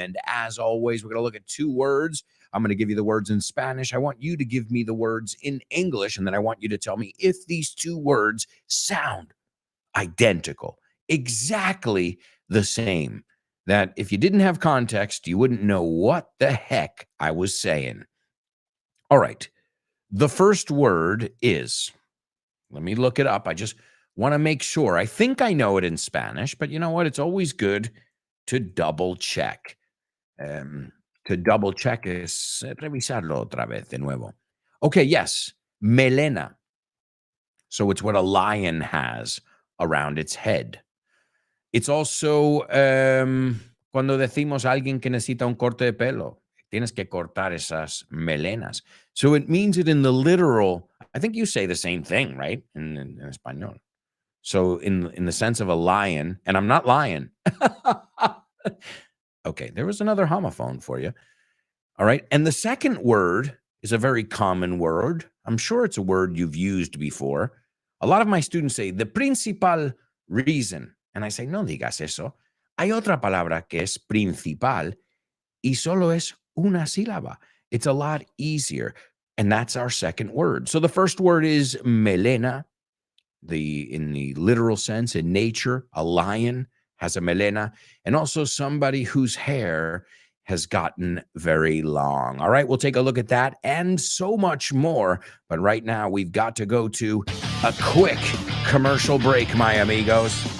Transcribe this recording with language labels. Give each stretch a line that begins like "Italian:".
English: And as always, we're going to look at two words. I'm going to give you the words in Spanish. I want you to give me the words in English, and then I want you to tell me if these two words sound identical, exactly the same, that if you didn't have context, you wouldn't know what the heck I was saying. All right. The first word is, let me look it up. I just want to make sure. I think I know it in Spanish, but you know what? It's always good to double check. To double check
Spanish: es revisarlo otra vez de nuevo.
English: Okay, yes, melena. So it's what a lion has around its head. It's also
Spanish: cuando decimos a alguien que necesita un corte de pelo. Tienes que cortar esas melenas.
English: So it means it in the literal. I think you say the same thing, right? In español. So in the sense of a lion, and I'm not lying. Okay, there was another homophone for you. All right. And the second word is a very common word. I'm sure it's a word you've used before. A lot of my students say the principal reason. And I say,
Spanish: no digas eso. Hay otra palabra que es principal y solo es una sílaba.
English: It's a lot easier. And that's our second word. So the first word is melena. In the literal sense, in nature, a lion has a melena, and also somebody whose hair has gotten very long. All right, we'll take a look at that and so much more. But right now, we've got to go to a quick commercial break, my amigos.